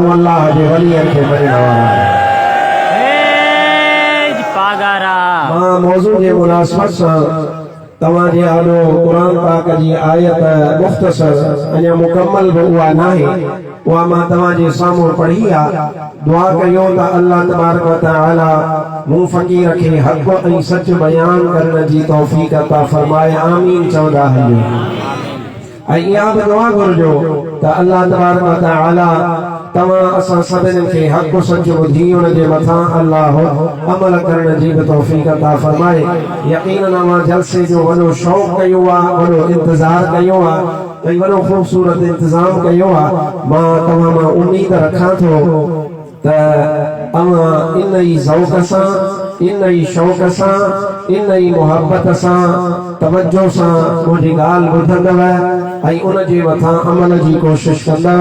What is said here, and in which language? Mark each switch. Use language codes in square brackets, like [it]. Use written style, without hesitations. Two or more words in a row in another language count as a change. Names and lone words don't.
[sd] अल्लाह जे वलीअनि खे मञण वारा मां मौज़ू जे मुनासिबत सां तव्हांजे आॾो क़ुरान पाक जी आयत मुख़्तसर, अञा मुकम्मल बि उहा नाहे, उहा मां तव्हांजे साम्हूं पढ़ी आहे। दुआ कयो त अल्लाह [ar] تبارك وتعالى [sd] मूं फ़क़ीर खे हक़ ऐं सच बयान करण जी तौफ़ीक़ अता फरमाए। आमीन चवंदा हलियो। ऐं इहा बि दुआ घुरिजो त अल्लाह [ar] تبارك وتعالى [sd] तव्हां असां सभिनी खे हक़ सच ॿुधी उन जे मथां अल्लाह अमल करण जी बि तौफ़ीक़ अता फरमाए। यक़ीनन मां जलसे जो वॾो शौक़ कयो आहे, वॾो इंतज़ार कयो आहे ऐं वॾो ख़ूबसूरत इंतज़ाम कयो आहे। मां तव्हां मां उम्मीद रखां थो त तव्हां इन ई ज़ौक़ सां, इन ई शौक़ सां, इन ई मुहबत सां, तवज्जो सां मुंहिंजी ॻाल्हि ॿुधंदव ऐं उन जे मथां अमल जी कोशिश कंदव।